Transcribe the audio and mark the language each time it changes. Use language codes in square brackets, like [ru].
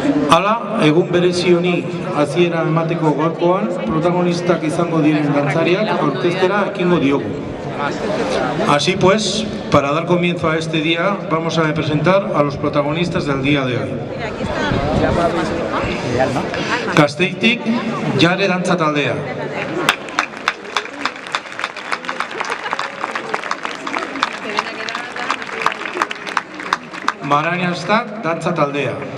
[eu] Hala, egun berezi honi hasiera emateko gaurkoan, protagonistak izango diren dantzariak aurkeztera ekingo diogu. [es] Así pues, para dar comienzo a este día, vamos a presentar a los protagonistas del día de hoy. [eu] Gasteiztik, Jare Dantza Taldea. Maraniastak Dantza Taldea.